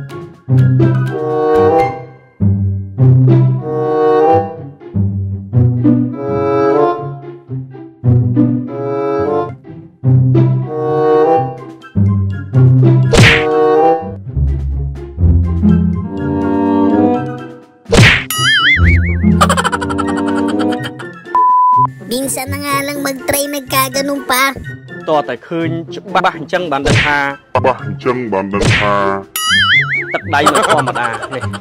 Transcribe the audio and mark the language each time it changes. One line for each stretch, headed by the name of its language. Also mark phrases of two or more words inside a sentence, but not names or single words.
Filipino: Minsan na nga lang mag-try nagkaganon pa.
Khmer: តតែឃើញច្បាស់អញ្ចឹងបានដឹងថាទឹកដៃមិនធម្មតានេះ